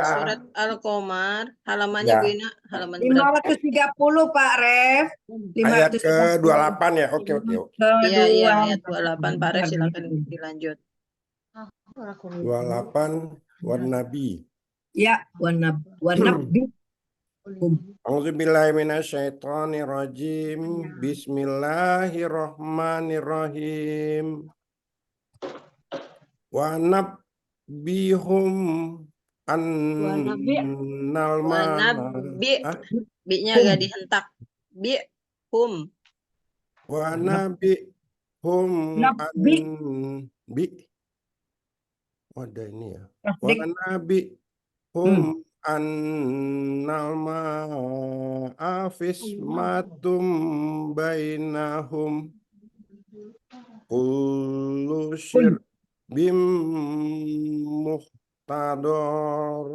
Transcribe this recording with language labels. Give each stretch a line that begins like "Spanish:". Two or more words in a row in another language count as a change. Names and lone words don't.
Indonesian: Surat Al-Qamar, halamannya ya. Bu Ina, halaman berapa? 530 Pak Ref. Ayat 530. ke-28 ya. Oke. Iya, Kedua. ayat 28 Pak Ref, silakan dilanjut.
Arabic: 28 ونبئ.
Indonesian: Ya,
Arabic: ونبئ. أعوذ بالله من الشيطان الرجيم. بسم الله الرحمن الرحيم. ونبئهم أن Wanabbi,
Indonesian: bi-nya agak dihentak. Bi-hum.
Arabic: ونبئهم Nabbi. bi.
Indonesian: Oh, ada ini ya. Wa Tasdik.
Arabic: نبئهم أن الماء قسمة بينهم كل شرب محتضر.